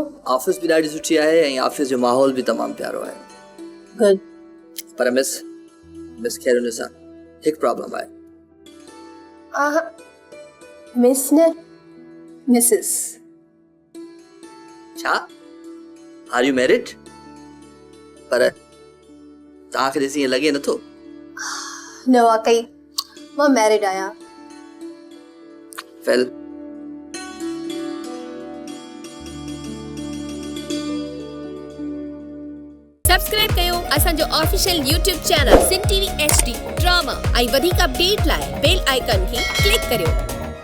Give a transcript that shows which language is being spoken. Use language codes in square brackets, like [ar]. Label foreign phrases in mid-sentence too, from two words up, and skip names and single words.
[sd] ऑफिस भी ॾाढी सुठी आहे ऐं ऑफिस जो माहौल भी तमामु प्यारो आहे। गुड। पर मिस खैरुनिसा, हिकु प्रॉब्लम आहे। मिस न, मिसिस। छा? [en] are you married? [sd] पर तव्हांखे ॾिसी ईअं लॻे नथो। न, वाकई मां मैरिड आहियां। वेल, सब्सक्राइब कयो असांजो [en] official YouTube channel [sd] सिंध टीवी HD ड्रामा ऐं वधीक अपडेट लाइ [en] bell icon [sd] खे क्लिक करियो।